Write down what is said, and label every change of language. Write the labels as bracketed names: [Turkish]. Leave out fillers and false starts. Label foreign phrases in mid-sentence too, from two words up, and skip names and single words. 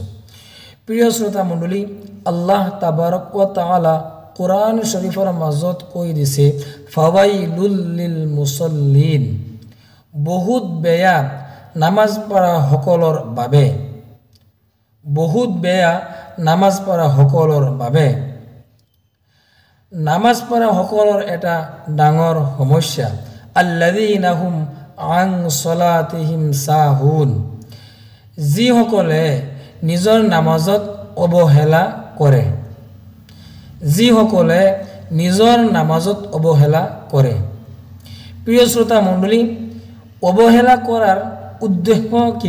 [Assamese] প্ৰিয় শ্ৰোতা মণ্ডলী, [Arabic] الله تبارك وتعالى [Assamese] কোৰআন শৰীফৰ মাজত কৈ দিছে [Arabic] فويل للمصلين, [Assamese] বহুত বেয়া নামাজ পঢ়া সকলৰ বাবে, বহুত বেয়া নামাজ পঢ়া সকলৰ বাবে। নামাজ পঢ়া সকলৰ এটা ডাঙৰ সমস্যা, [Arabic] الذين هم عن صلاتهم ساهون, [Assamese] যিসকলে নিজৰ নামাজত অৱহেলা কৰে, যিসকলে নিজৰ নামাজত অৱহেলা কৰে। প্ৰিয় শ্ৰোতা মণ্ডলী, অৱহেলা কৰাৰ উদ্দেশ্য কি?